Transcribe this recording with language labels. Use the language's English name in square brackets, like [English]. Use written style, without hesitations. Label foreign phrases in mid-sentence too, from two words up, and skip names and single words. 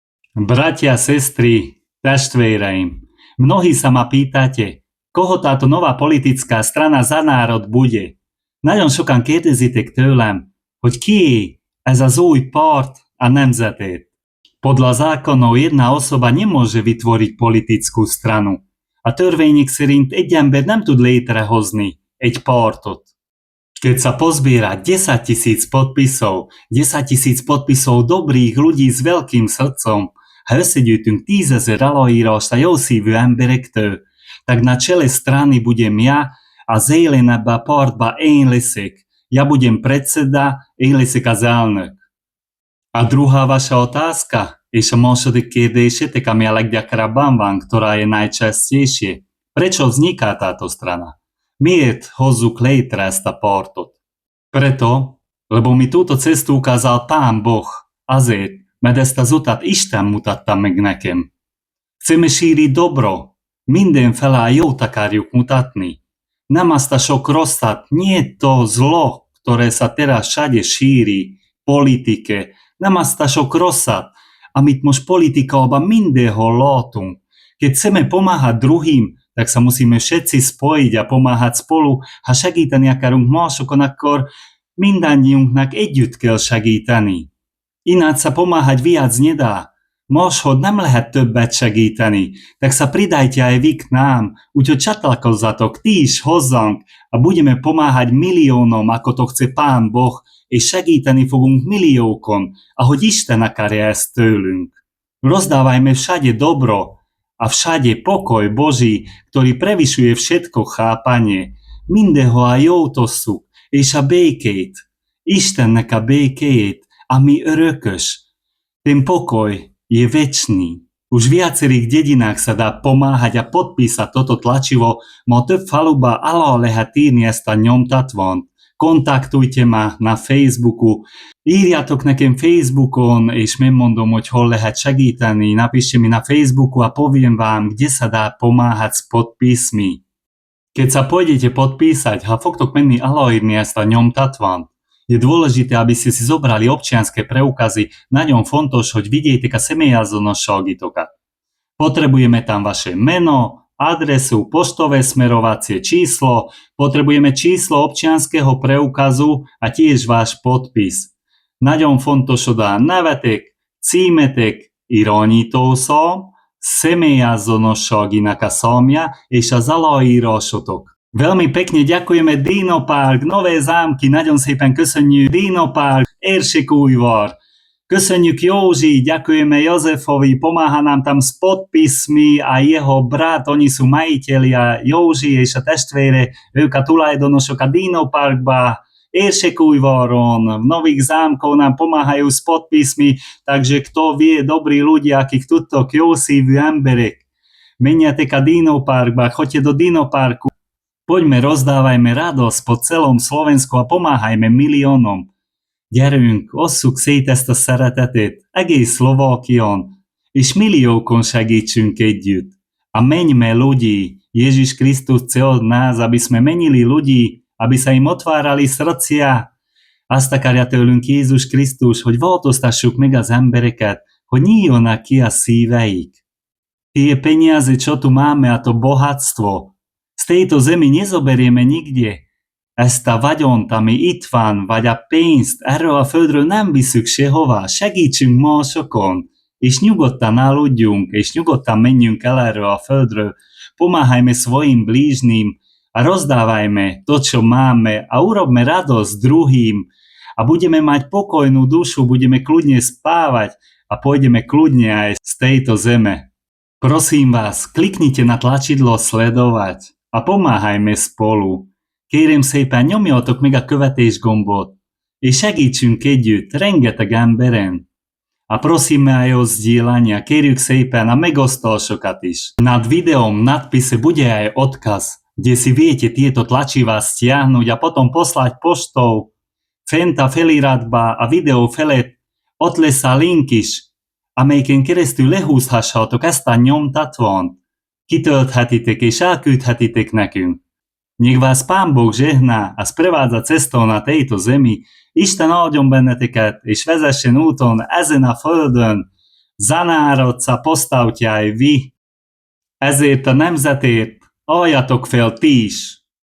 [Slovak] Bratia, sestry, testvéreim, mnohí sa ma pýtate, koho táto nová politická strana Za národ bude. [Hungarian] Nagyon sokan kérdezitek tőlem, hogy kié ez az új párt a nemzetért. [Slovak] Podľa zákonov jedna osoba nemôže vytvoriť politickú stranu. [Hungarian] A törvények szerint egy ember nem tud létrehozni egy pártot. [Slovak] Keď sa pozbiera 10 000 podpisov, 10 000 podpisov dobrých ľudí s veľkým srdcom, [Hungarian] ha összegyűjtünk 10 000 aláírást a jószívű emberektől, [Slovak] tak na čele strany budem ja [Hungarian] a zélen ebbe a pártba én leszek. [Slovak] Ja budem predseda, [Hungarian] én leszek az elnök. [Slovak] A druhá vaša otázka, [Hungarian] és a második kérdésetek, ami a leggyakrabban van, [Slovak] ktorá je najčastejšie. Prečo vzniká táto strana? [Hungarian] Miért hozzuk létre ezt a pártot? [Slovak] Preto, lebo mi túto cestu ukázal Pán Boh. [Hungarian] Azért, mert ezt az utat Isten mutatta meg nekem. [Slovak] Chceme šíriť dobro. [Hungarian] Mindenfele a jót akarjuk mutatni. Nem azt a sok rosszat, [Slovak] nie to zlo, ktoré sa teraz všade šíri, politike, [Hungarian] nem azt a sok rosszat, amit most politikában mindenhol látunk. [Slovak] Keď chceme pomáhať druhým, tak sa musíme všetci spojiť a pomáhať spolu. [Hungarian] Ha segíteni akarunk másokon, akkor mindannyiunknak együtt kell segíteni. [Slovak] Ináč sa pomáhať viac nedá. [Hungarian] Máshol nem lehet többet segíteni, [Slovak] tak sa pridajte aj vy k nám, [Hungarian] úgyhogy csatlakozzatok ti is hozzánk [Slovak] a budeme pomáhať miliónom, ako to chce Pán Boh, [Hungarian] és segíteni fogunk milliókon, ahogy Isten akarja ezt tőlünk. [Slovak] Rozdávajme všade dobro a všade pokoj Boží, ktorý prevyšuje všetko chápanie. [Hungarian] Mindenhol a jót osszuk, és a békét. Istennek a békéjét, ami örökös. [Slovak] Ten pokoj je večný. Už v viacerých dedinách sa dá pomáhať a podpísať toto tlačivo, [Hungarian] ma több faluba alá lehet írni ezt a nyomtatvont. [Slovak] Kontaktujte ma na Facebooku, [Hungarian] írjátok nekem Facebookon, és megmondom, hogy hol lehet segíteni, [Slovak] napíšte mi na Facebooku a poviem vám, kde sa dá pomáhať s podpismi. Keď sa pôjdete podpísať, [Hungarian] ha fogtok menni aláírni ezt a nyomtatvant, [Slovak] je dôležité, aby ste si zobrali občianske preukazy. [Hungarian] Nagyon fontos, hogy vigyétek a személyazonosságitokat. [Slovak] Potrebujeme tam vaše meno, adresu, poštové smerovacie číslo, potrebujeme číslo občianskeho preukazu a tiež váš podpis. [Hungarian] Nagyon fontos oda nevetek, címetek, irányítószám, személyazonosságinak a számja és az aláírásotok. [Slovak] Veľmi pekne ďakujeme Dino Park, Nové Zámky, [Hungarian] nagyon szépen köszönjük Dino Park, Érsekújvar. Köszönjük Józsi, [Slovak] ďakujeme Jozefovi, pomáha nám tam s podpismi a jeho brat, oni sú majitelia, [Hungarian] Józsi és a testvére, ők a tulajdonosok a Dino Parkba, Érsekújvaron, [Slovak] v Nových Zámkov nám pomáhajú s podpismi, takže kto vie, dobrí ľudia, akých [Hungarian] tutok jószívű emberek, menjetek a Dino Parkba, [Slovak] choďte do Dino Parku, poďme, rozdávajme radosť po celom Slovensku a pomáhajme miliónom. [Hungarian] Gyerünk, osszuk szét ezt a szeretetét egész Szlovákián, és milliókon segítsünk együtt. [Slovak] A meňme ľudí, Ježiš Kristus chce od nás, aby sme menili ľudí, aby sa im otvárali srdcia. [Hungarian] Azt akarja tőlünk Jézus Krisztus, hogy változtassuk meg az embereket, hogy nyíljanak ki a szíveik. [Slovak] Tie peniaze, čo tu máme, a to bohatstvo, z tejto zemi nezoberieme nikde. [Hungarian] Ezt a vagyont, ami itt van, vagy a pénzt erről a földről nem viszük sehová, segítsünk másokon, és nyugodtan aludjunk, és nyugodtan menjünk el erről a földről, [Slovak] pomáhajme svojim blížnym a rozdávajme to, čo máme a urobme radosť druhým a budeme mať pokojnú dušu, budeme kľudne spávať a pôjdeme kľudne aj z tejto zeme. Prosím vás, kliknite na tlačidlo sledovať a pomáhajme spolu. [Hungarian] Kérem szépen, nyomjatok meg a követés gombot, és segítsünk együtt rengeteg emberen. [Slovak] A prosíme aj o zdieľania, [Hungarian] kérjük szépen a megosztásokat is. [Slovak] Nad videom nadpise bude aj odkaz, kde si viete tieto tlačivá stiahnuť a potom poslať poštou. [Hungarian] Fent a feliratba a videó felett ott lesz a link is, amelyiken keresztül lehúzhassatok ezt a nyomtatvant. Kitölthetitek és elküldhetitek nekünk. [Slovak] Nech vás Pán Boh žehná a sprevádza cestou na tejto zemi, [Hungarian] Isten áldjon benneteket, és vezessen úton ezen a földön, [Slovak] Zanárodca posztavtjaj vi! [Hungarian] Ezért a nemzetért aljatok fel ti is!